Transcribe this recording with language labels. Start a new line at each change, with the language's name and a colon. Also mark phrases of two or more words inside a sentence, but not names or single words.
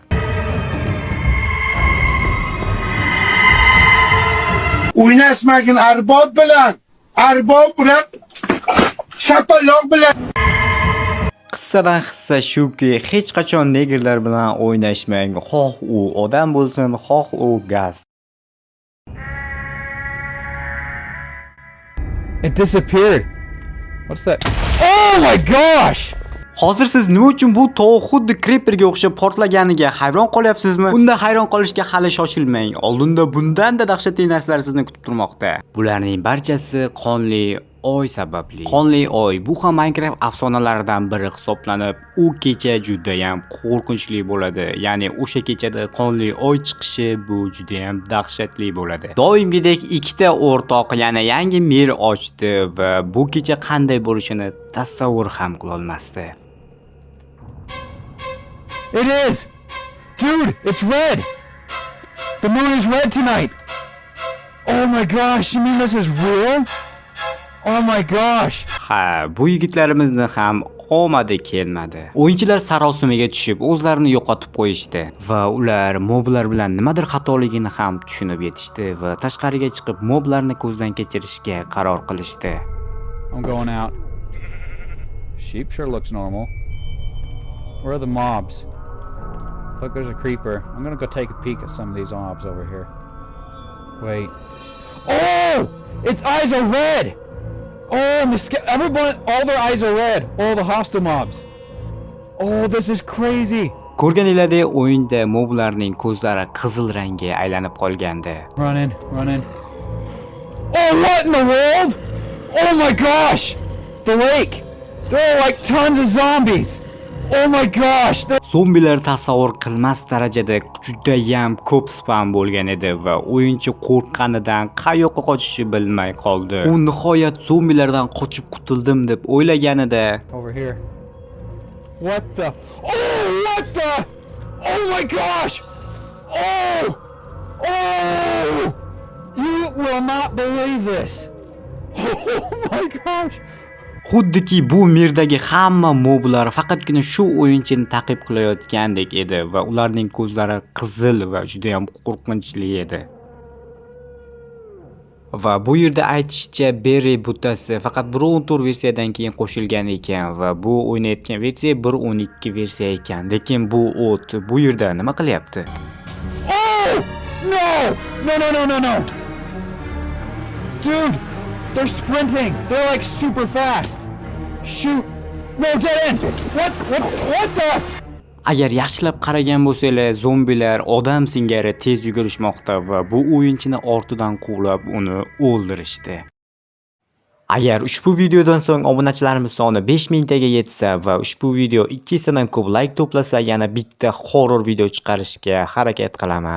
Uzbek: O'ynashmagin arbob bilan shapaloq bilan. Qissadan hissa shuki, hech qachon negerlar bilan o'ynashmang. Xoh u odam bo'lsin, xoh u gaz.
English: It disappeared. What's that? Oh my gosh!
Uzbek: Hozir siz nima uchun bu tog' xuddi creeperga o'xshab portlaganiga hayron qolyapsizmi? Unda hayron qolishga hali shoshilmang. Oldinda bundan-da dahshatli narsalar sizni kutib turmoqda. Bularning barchasi qonli oy sababli. Qonli oy bu ham Minecraft afsonalaridan biri hisoblanib, u kecha juda ham qo'rqinchli bo'ladi. Ya'ni o'sha kechada qonli oy chiqishi bu juda ham dahshatli bo'ladi. Doimgidek ikkita o'rtoq yana yangi mer ochdi va bu kecha qanday bo'lishini tasavvur ham qila olmasdi.
English: It is! Dude, it's red! The moon is red tonight! Oh my gosh, you mean this is real? Oh my gosh!
Uzbek: Ha, bu yigitlarimizni ham omadi kelmadi. O'yinchilar sarosimaga tushib, o'zlarini yo'qotib qo'yishdi va ular moblar bilan nimadir xatoligini ham tushunib yetishdi va tashqariga chiqib moblarni ko'zdan kechirishga qaror qilishdi.
English: I'm going out. Sheep sure looks normal. Where are the mobs? Look, there's a creeper. I'm gonna go take a peek at some of these mobs over here. Wait. Oh! Its eyes are red! Oh, and everyone, all their eyes are red. All the hostile mobs. Oh, this is crazy.
Uzbek: Ko'rganinglardek o'yinda moblarning ko'zlari qizil rangga aylanib qolgandi.
English: Running. Oh, what in the world? Oh my gosh! The lake! There are like tons of zombies! Oh my gosh!
Uzbek: Zombilar tasavvur qilmas darajada juda ham ko'p spam bo'lgan edi va o'yinchi qo'rqqanidan qayoqqa qochishni bilmay qoldi. U nihoyat zombilardan qochib qutuldim deb o'ylaganida
English: Over here. What the? Oh, what the? Oh my gosh! Oh! Oh! You will not believe this. Oh my gosh!
Uzbek: xuddiki bu mirdagi hamma moblar faqatgina shu o'yinchini ta'qib qilayotgandek edi va ularning ko'zlari qizil va juda ham qo'rqinchli edi. Va bu yerda aytishicha Berry butasi faqat 1.14 versiyadan keyin qo'shilgan ekan va bu o'ynayotgan versiya 1.12 versiya ekan. Lekin bu o't bu yerda nima qilyapti?
English: Oh! No! Dude, they're sprinting. They're like super fast. Shoot. No, get in. What the?
Uzbek: Agar yaxshilab qaragan bo'lsanglar, zombilar odam singari tez yugurishmoqda va bu o'yinchini ortidan quvlab uni o'ldirishdi. Agar ushbu videodan so'ng obunachilarimiz soni 5000 taga yetsa va ushbu video 200 dan ko'p like to'plasa, yana bitta horror video chiqarishga harakat qilaman.